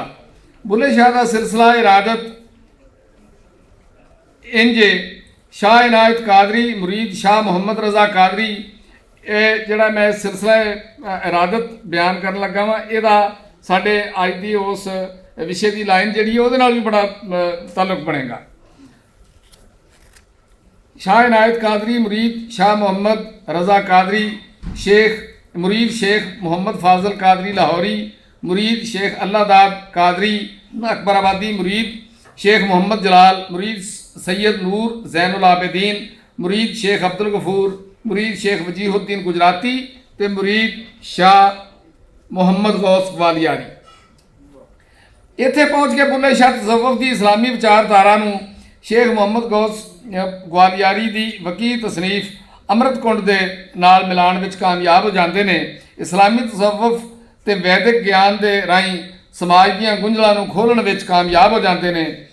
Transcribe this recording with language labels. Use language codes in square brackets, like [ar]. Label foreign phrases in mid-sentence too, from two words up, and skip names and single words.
[pa] ਬੁੱਲ੍ਹੇ ਸ਼ਾਹ ਦਾ ਸਿਲਸਿਲਾ ਇਰਾਦਤ ਇੰਜੇ ਸ਼ਾਹ ਇਨਾਇਤ ਕਾਦਰੀ ਮੁਰੀਦ ਸ਼ਾਹ ਮੁਹੰਮਦ ਰਜ਼ਾ ਕਾਦਰੀ, ਇਹ ਜਿਹੜਾ ਮੈਂ ਸਿਲਸਿਲਾ ਇਰਾਦਤ ਬਿਆਨ ਕਰਨ ਲੱਗਾ ਵਾਂ, ਇਹਦਾ ਸਾਡੇ ਅੱਜ ਦੀ ਉਸ ਵਿਸ਼ੇ ਦੀ ਲਾਈਨ ਜਿਹੜੀ ਹੈ ਉਹਦੇ ਨਾਲ ਵੀ ਬੜਾ ਤਾਲੁਕ ਬਣੇਗਾ। ਸ਼ਾਹ ਇਨਾਇਤ ਕਾਦਰੀ ਮੁਰੀਦ ਸ਼ਾਹ ਮੁਹੰਮਦ ਰਜ਼ਾ ਕਾਦਰੀ, ਸ਼ੇਖ ਮੁਰੀਦ ਸ਼ੇਖ ਮੁਹੰਮਦ ਫ਼ਾਜ਼ਲ ਕਾਦਰੀ ਲਾਹੌਰੀ, ਮੁਰੀਦ ਸ਼ੇਖ ਅੱਲਾਹਦਾਦ ਕਾਦਰੀ ਅਕਬਰਾਬਾਦੀ, ਮੁਰੀਦ ਸ਼ੇਖ ਮੁਹੰਮਦ ਜਲਾਲ, ਮੁਰੀਦ ਸੱਯਦ ਨੂਰ ਜ਼ੈਨੁਲ ਆਬਿਦੀਨ, ਮੁਰੀਦ ਸ਼ੇਖ ਅਬਦੁਲ ਗ਼ਫ਼ੂਰ, ਮੁਰੀਦ ਸ਼ੇਖ ਵਜੀਹੁੱਦੀਨ ਗੁਜਰਾਤੀ ਤੇ ਮੁਰੀਦ ਸ਼ਾਹ ਮੁਹੰਮਦ ਗੌਸ ਗਵਾਲੀਆਰੀ। ਇੱਥੇ ਪਹੁੰਚ ਕੇ ਬੁੱਲ੍ਹੇ ਸ਼ਾਹ ਤਸੱਵੁਫ਼ ਕੀ ਇਸਲਾਮੀ ਵਿਚਾਰਧਾਰਾ ਨੂੰ ਸ਼ੇਖ ਮੁਹੰਮਦ ਗੌਸ ਗਵਾਲੀਆਰੀ ਕੀ ਵਕੀ ਤਸਨੀਫ਼ ਅੰਮ੍ਰਿਤ ਕੁੰਡ ਕੇ ਨਾਲ ਮਿਲਾਨ ਵਿਚ ਕਾਮਯਾਬ [hi] हो जाते हैं। [pa] ਇਸਲਾਮੀ ਤਸੱਵੁਫ਼ ਤੇ ਵੈਦਿਕ ਗਿਆਨ ਕੇ ਰਾਹੀ ਸਮਾਜ ਦੀਆਂ ਗੁੰਝਲਾਂ ਨੂੰ ਖੋਲ੍ਹਣ ਵਿਚ ਕਾਮਯਾਬ [hi] हो जाते हैं।